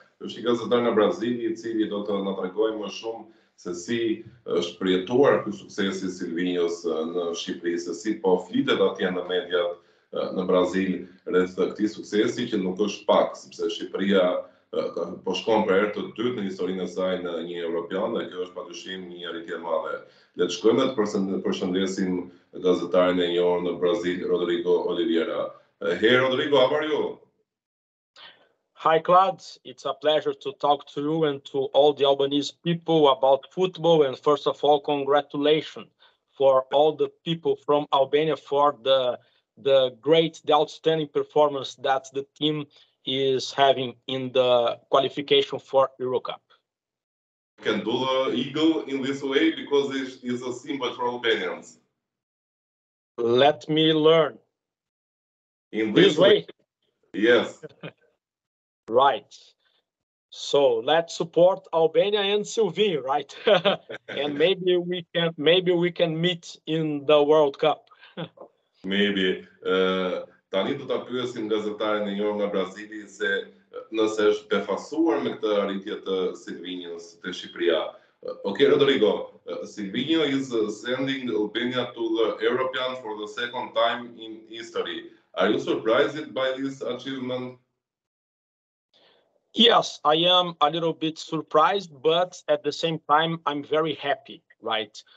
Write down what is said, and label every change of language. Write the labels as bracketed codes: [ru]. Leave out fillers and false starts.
[sq] Është një gazetar në Brazil i cili do të na tregojë më shumë se si është përjetuar ky suksesi i Silvinjos në Shqipëri, se si po flitet atje në mediat në Brazil rreth këtij suksesi që nuk është pak, sepse Shqipëria po shkon për herë të dytë në historinë e saj në një Europian dhe kjo është padyshim një arritje e madhe. Le të shkojmë të përshëndesim gazetarin e njohur në Brazil, Rodrigo Oliveira. [en] Hey Rodrigo, how are you? Hi Claude, it's a pleasure to talk to you and to all the Albanese people about football, and first of all, congratulations for all the people from Albania for the outstanding performance that the team is having in the qualification for Euro Cup. You can do the eagle in this way because it is a symbol for Albanians. Let me learn. In this way? Yes. Right. So let's support Albania and Silvinho, right? And maybe we can meet in the World Cup. Maybe. [sq] Tani do ta pyesim gazetarin e njohur nga Brazili se nëse është befasuar me këtë arritje të Silvinjos te Shqipëria. [en] Okay, Rodrigo, Silvinho is sending Albania to the European for the second time in history. Are you surprised by this achievement? Yes, I am a little bit surprised, but at the same time, I'm very happy, right?